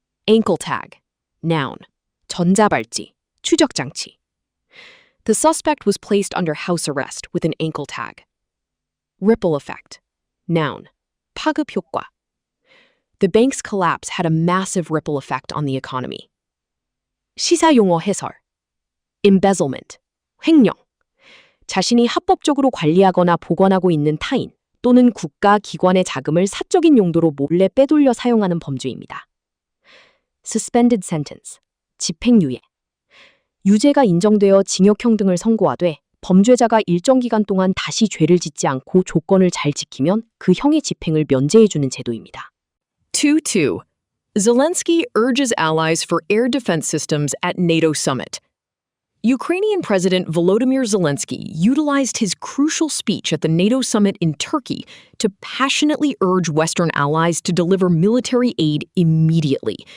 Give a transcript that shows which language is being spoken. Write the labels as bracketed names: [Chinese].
[English] Ankle tag. Noun. [Korean] 전자발찌. 추적장치. [English] The suspect was placed under house arrest with an ankle tag. Ripple effect. Noun. [Korean] 파급 효과. [English] The bank's collapse had a massive ripple effect on the economy. [Korean] 시사용어 해설. [English] Embezzlement. [Korean] 횡령. 자신이 합법적으로 관리하거나 보관하고 있는 타인 또는 국가 기관의 자금을 사적인 용도로 몰래 빼돌려 사용하는 범죄입니다. Suspended sentence. 집행유예. 유죄가 인정되어 징역형 등을 선고하되 범죄자가 일정 기간 동안 다시 죄를 짓지 않고 조건을 잘 지키면 그 형의 집행을 면제해주는 제도입니다. 2.2. [English] Zelensky urges allies for air defense systems at NATO summit. Ukrainian President Volodymyr Zelensky utilized his crucial speech at the NATO summit in Turkey to passionately urge Western allies to deliver military aid immediately.